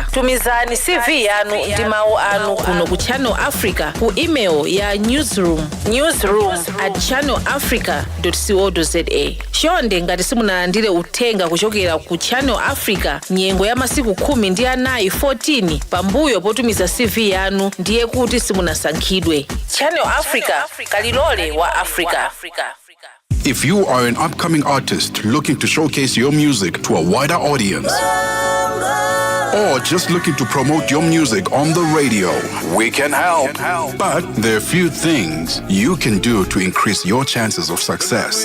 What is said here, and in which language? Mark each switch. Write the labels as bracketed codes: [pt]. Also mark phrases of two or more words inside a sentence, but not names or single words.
[ny] Tumizani CV yanu ndi mawu anu kuno ku Channel Africa ku email ya newsroom@channelafrica.co.za. Chonde ngati simunalandire uthenga kuchokera ku Channel Africa nyengo ya masiku 14 pambuyo potumiza CV yanu, ndiye kuti simunasankhidwe. Channel Africa, kalilole wa Africa. [en] If you are an upcoming artist looking to showcase your music to a wider audience, or just looking to promote your music on the radio, we can help. But there are a few things you can do to increase your chances of success.